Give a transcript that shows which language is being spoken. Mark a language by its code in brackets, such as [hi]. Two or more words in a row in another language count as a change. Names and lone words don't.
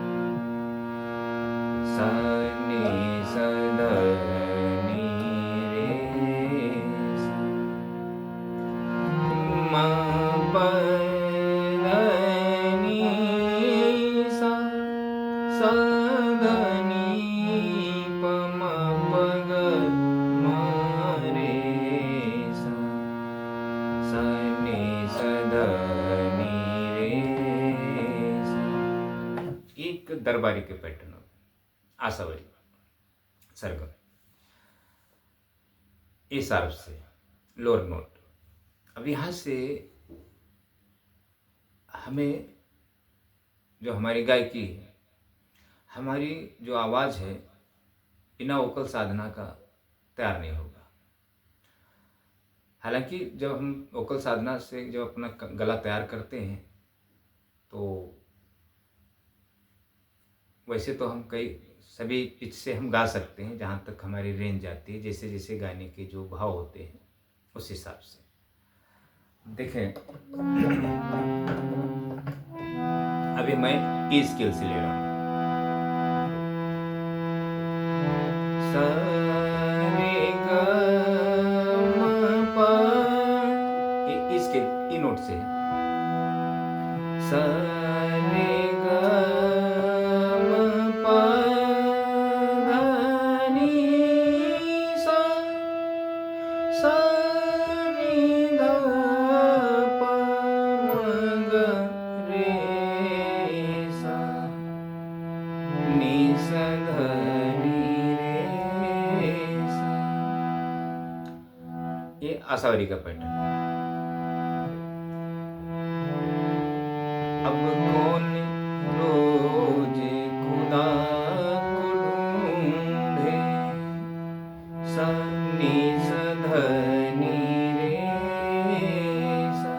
[hi] सा नि स ध नि रे सा म प ध नि सा सा ध नि प म प ग म रे सा सा नि स ध नि रे सा। एक दरबारी के पैटर्न हो, आसावरी सरगम, [en] A sharp [hi] से [en] lower note. [hi] अब यहाँ से हमें जो हमारी गायकी है, हमारी जो आवाज़ है, बिना वोकल साधना का तैयार नहीं होगा। हालांकि जब हम वोकल साधना से जब अपना गला तैयार करते हैं, तो वैसे तो हम कई सभी पिच से हम गा सकते हैं, जहाँ तक हमारी रेंज आती है, जैसे जैसे गाने के जो भाव होते हैं उस हिसाब से। देखें, अभी मैं [en] E scale [hi] से ले रहा हूँ, सा रे ग म प, [en] E scale E note [hi] से है, सा रे ग म प ध नि सा सा नि ध प म ग रे सा नि स ध नि रे सा। ये आसावरी का पैटर्न है। अब कौन रोज खुदा को ढूंढे, सा नि स ध नि रे सा।